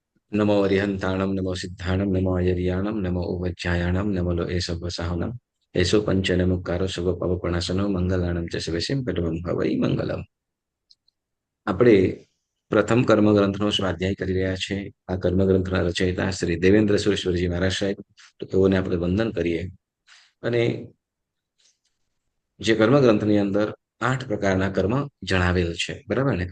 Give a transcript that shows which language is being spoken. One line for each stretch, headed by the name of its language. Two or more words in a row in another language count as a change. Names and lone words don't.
Prakrit languages: नमो अरिहंताणम नमो सिद्धाणम नमो अयर्याणम नमो उवज्जायाणम नमो लो एसो वसाहनम एसो पंचनमुक्कारो शुभ पवपणासनो मंगलाणम च शिवसिम पेटवम भवई मंगलम।
Gujarati: આપણે પ્રથમ કર્મગ્રંથનો સ્વાધ્યાય કરી રહ્યા છે। આ કર્મગ્રંથના રચયિતા શ્રી દેવેન્દ્ર સુરેશ્વરજી મહારાજ સાહેબ, તો તેઓને આપણે વંદન કરીએ। અને જે કર્મગ્રંથની અંદર 8 પ્રકારના કર્મ જણાવેલ છે, બરાબર ને?